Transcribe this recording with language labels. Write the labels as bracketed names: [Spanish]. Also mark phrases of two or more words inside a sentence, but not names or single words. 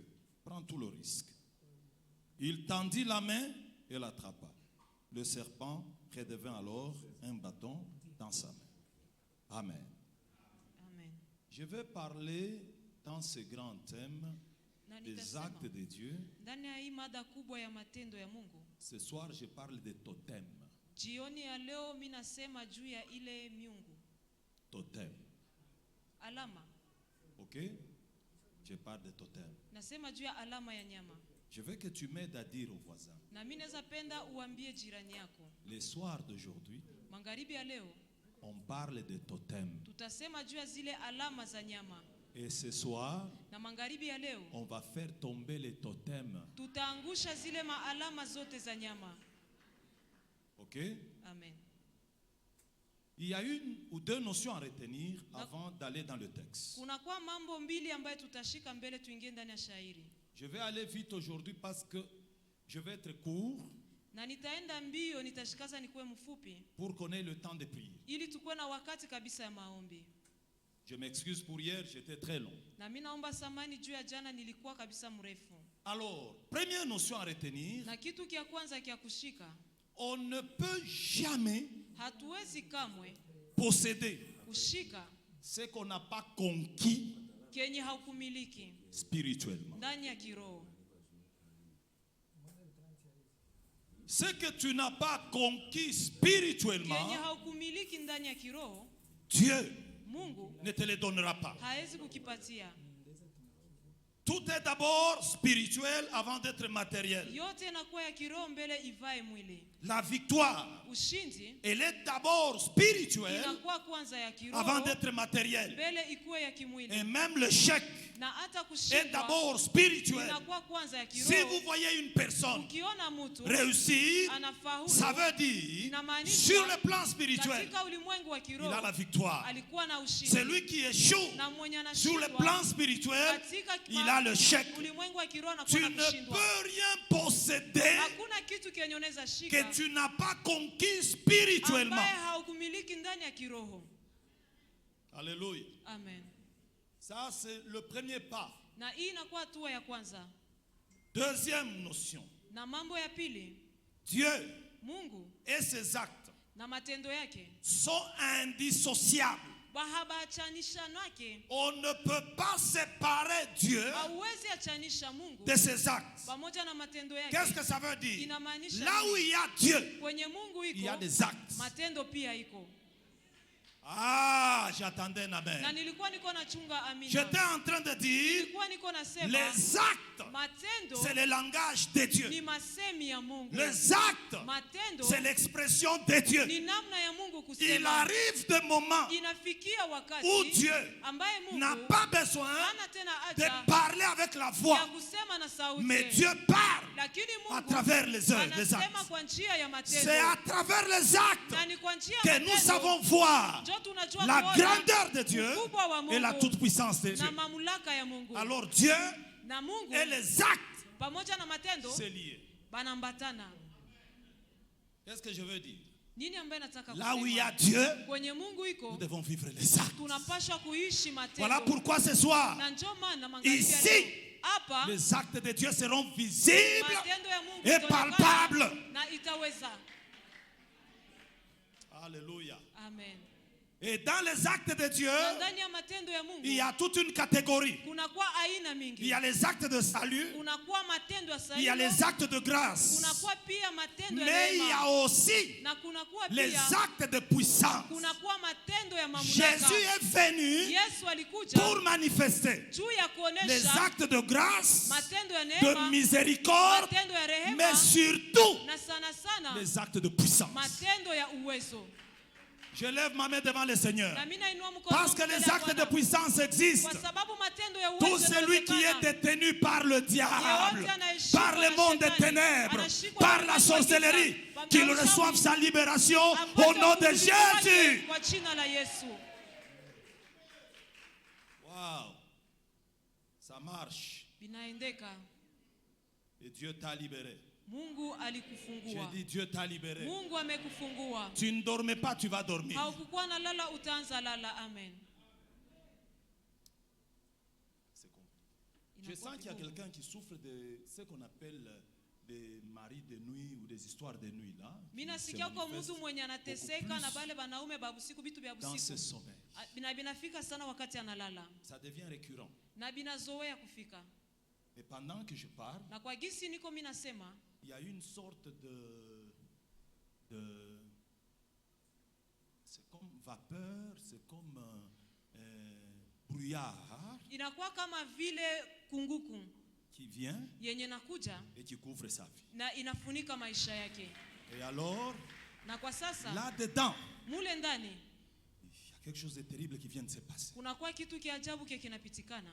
[French] Prends tout le risque. Il tendit la main et l'attrapa. Le serpent redevint alors un bâton dans sa main. Amen. Amen. Je vais parler dans ce grand thème des actes de Dieu. [Swahili] Ndani ya hii mada kubwa ya matendo ya Mungu. [French] Ce soir, je parle de totem. [Swahili] Jioni ya leo mimi nasema juu ya ile miungu. [French] Totem. [Swahili] Alama. [French] Ok? Je parle de totem. [Swahili] Nasema juu ya alama ya nyama. [French] Je veux que tu m'aides à dire aux voisins. [Swahili] Na mimi naweza penda uambie jirani yako. [French] Le soir d'aujourd'hui, [Swahili] Magharibi ya leo [French] on parle de totem. [Swahili] tutasema juu ya zile alama za nyama. [French] Et ce soir, [Swahili] Na magharibi ya leo [French] on va faire tomber les totems. [Swahili] tutaangusha zile maalama zote za nyama. [French] Ok? Amen. Il y a une ou deux notions à retenir avant d'aller dans le texte. [Swahili] Kuna kwa mambo mbili ambayo tutashika mbele tuingie ndani ya shairi. [French] Je vais aller vite aujourd'hui parce que je vais être court [Swahili] Na nitaenda mbio, nitashikaza nikuwe mfupi [French] pour qu'on ait le temps de prier. [Swahili] ili tukuwe na wakati kabisa ya maombi. [French] Je m'excuse pour hier, j'étais très long. [Swahili] Na mimi naomba samani juu ya jana nilikuwa kabisa mrefu. [French] Alors, première notion à retenir, [Swahili] Na kitu kia kwanza kia kushika, [French] on ne peut jamais [Swahili] hatuwezi kamwe [French] posséder [Swahili] kushika [French] ce qu'on n'a pas conquis [Swahili] kenye haukumiliki [French] spirituellement. [Swahili] ndani ya kiroho. [French] Ce que tu n'as pas conquis [Swahili] Kenye [French] spirituellement, [Swahili] haukumiliki ndani ya kiroho, [French] Dieu [Swahili] Mungu [French] ne te le donnera pas. [Swahili] haezi kukipatia. [French] Tout est d'abord spirituel avant d'être matériel. [Swahili] Yote inakuwa ya kiroho mbele ivae mwili. [French] La victoire, [Swahili] Ushindi [French] elle est d'abord spirituelle [Swahili] inakuwa kwanza ya kiroho [French] avant d'être matérielle. [Swahili] mbele ikuwe ya kimwili. [French] Et même l'échec [Swahili] Na hata [French] est [Swahili] kushindwa [French] d'abord spirituel. [Swahili] inakuwa kwanza ya [French] Si vous [Swahili] kiroho. [French] voyez une personne [Swahili] Ukiona mtu [French] réussir, [Swahili] anafaulu, [French] ça veut dire [Swahili] inamaanisha [French] sur le plan spirituel, [Swahili] katika ulimwengu wa [French] il [Swahili] kiroho [French] a la victoire. [Swahili] alikuwa na ushindi. [French] Celui qui échoue [Swahili] Na mwenye [French] sur le [Swahili] anashindwa [French] plan spirituel, [Swahili] katika [French] il a le chèque. [Swahili] ulimwengu wa kiroho [French] Tu [Swahili] anakuwa na [French] ne [Swahili] kushindwa. [French] peux rien posséder [Swahili] Hakuna kitu kenye unaweza [French] que [Swahili] shika [French] tu n'as pas conquis spirituellement. [Swahili] ambaye haukumiliki ndani ya kiroho. [French] Alléluia. Amen. Ça, c'est le premier pas. [Swahili] Na hii inakuwa hatua ya kwanza. [French] Deuxième notion. [Swahili] Na mambo ya pili, [French] Dieu [Swahili] Mungu [French] et ses actes [Swahili] na matendo yake [French] sont indissociables. [Swahili] bahabachanisha nake. [French] On ne peut pas séparer Dieu [Swahili] Hauwezi achanisha Mungu [French] de ses actes. [Swahili] pamoja na matendo [French] Qu'est-ce [Swahili] yake. [French] que ça veut dire? [Swahili] Inamaanisha [French] Là où il y a Dieu, [Swahili] kwenye Mungu [French] il y a [Swahili] iko [French] des actes. [Swahili] matendo pia iko. [French] Ah, j'attendais un amen. [Swahili] Na nilikuwa niko nachunga amina. [French] J'étais en train de dire, [Swahili] Nilikuwa niko nasema [French] les actes, [Swahili] matendo [French] c'est le langage de Dieu. [Swahili] ni masemi ya Mungu. [French] Les actes, [Swahili] Matendo [French] c'est l'expression de Dieu. [Swahili] ni namna ya Mungu [French] Il [Swahili] kusema. [French] arrive des moments [Swahili] Inafikia wakati [French] où Dieu [Swahili] ambaye Mungu [French] n'a pas besoin [Swahili] hana tena [French] de [Swahili] haja [French] parler avec la [Swahili] ya [French] voix, [Swahili] kusema na sauti. [French] mais Dieu parle [Swahili] Lakini [French] à [Swahili] Mungu [French] travers les œuvres, les [Swahili] anasema [French] actes. [Swahili] kwa njia ya matendo. [French] C'est à travers les actes [Swahili] Na ni kwa njia ya [French] que nous [Swahili] matendo [French] savons voir [Swahili] ndio tunajua [French] la [Swahili] kuona [French] grandeur de Dieu [Swahili] ukubwa wa Mungu [French] et la toute-puissance de [Swahili] na [French] Dieu. [Swahili] mamlaka ya Mungu. [French] Alors Dieu [Swahili] Na Mungu [French] et les actes, [Swahili] pamoja na matendo [French] c'est lié. [Swahili] banambatana. [French] Qu'est-ce que je veux dire? [Swahili] Nini ambaye nataka [French] Là où il y [Swahili] kusema? [French] a Dieu, [Swahili] Kwenye Mungu [French] nous [Swahili] iko [French] devons vivre les actes. [Swahili] tunapaswa kuishi matendo. [French] Voilà pourquoi ce soir, [Swahili] Na njoo maana magharibi ya [French] ici, [Swahili] leo, hapa [French] les actes de Dieu seront visibles [Swahili] matendo ya Mungu [French] et [Swahili] itaonekana [French] palpables. [Swahili] na itaweza. [French] Alléluia. Amen. Et dans les actes de Dieu, [Swahili] Na ndani ya matendo ya Mungu [French] il y a toute une catégorie. [Swahili] kunakuwa aina [French] Il [Swahili] mingi. [French] y a les actes de salut, [Swahili] Kunakuwa matendo ya [French] il y a [Swahili] sahihi, [French] les actes de grâce, [Swahili] kunakuwa pia matendo ya [French] mais il y a [Swahili] neema, [French] aussi [Swahili] na kunakuwa [French] les [Swahili] pia [French] actes de puissance. [Swahili] kunakuwa matendo ya [French] Jésus [Swahili] mamlaka. [French] est venu [Swahili] Yesu alikuja [French] pour manifester [Swahili] juu ya [French] les [Swahili] kuonesha [French] actes de grâce, [Swahili] matendo ya [French] de [Swahili] neema, [French] miséricorde, [Swahili] matendo ya rehema, [French] mais surtout [Swahili] na sana sana [French] les actes de puissance. [Swahili] matendo ya uwezo. [French] Je lève ma main devant le Seigneur. [Swahili] Na mimi nainua mkono [French] Parce que [Swahili] wangu [French] les [Swahili] mbele ya [French] actes de [Swahili] Bwana. [French] puissance existent. [Swahili] Kwa sababu matendo ya [French] Tout [Swahili] uwezo [French] celui qui est [Swahili] yanaonekana. [French] détenu par le diable, [Swahili] Yeyote anayeshikwa [French] par le [Swahili] na [French] monde des [Swahili] shetani, [French] ténèbres, [Swahili] anashikwa [French] par [Swahili] na [French] la [Swahili] uwezo wa giza, [French] sorcellerie, [Swahili] kwa [French] qu'il [Swahili] mchawi, [French] reçoive sa libération au [Swahili] apate [French] nom de [Swahili] ukombozi wake [French] Jésus. [Swahili] kwa jina la Yesu. [French] Wow, ça marche. [Swahili] Binaendeka. [French] Et Dieu t'a libéré. [Swahili] Mungu [French] J'ai [Swahili] alikufungua. [French] dit Dieu t'a libéré. [Swahili] Mungu amekufungua. [French] Tu ne dormais pas, tu vas dormir. [Swahili] Haukukuwa na lala, utaanza lala. [French] Amen. C'est compliqué. Je sens qu'il y a quelqu'un qui souffre de ce qu'on appelle des maris de nuit ou des histoires de nuit là. [Swahili] Mimi [French] qui se [Swahili] nasikia kwa [French] manifestent [Swahili] mtu mwenye anateseka [French] beaucoup [Swahili] na [French] plus [Swahili] bale banaume ba usiku, vitu vya [French] dans ce [Swahili] usiku. [French] sommeil. [Swahili] Binafika sana wakati analala. [French] Ça devient récurrent. [Swahili] Na binazoea kufika. [French] Et pendant que je parle, [Swahili] Na kwa gisi niko mimi nasema, [French] il y a une sorte de c'est comme vapeur, c'est comme brouillard [Swahili] inakuwa kama vile kunguku [French] qui vient [Swahili] yenye nakuja [French] et qui couvre sa vie. [Swahili] na inafunika maisha yake. [French] Et alors, [Swahili] Na kwa sasa [French] là-dedans, [Swahili] mule ndani [French] il y a quelque chose de terrible qui vient de se passer. [Swahili] kunakuwa kitu kiajabu kinapitikana.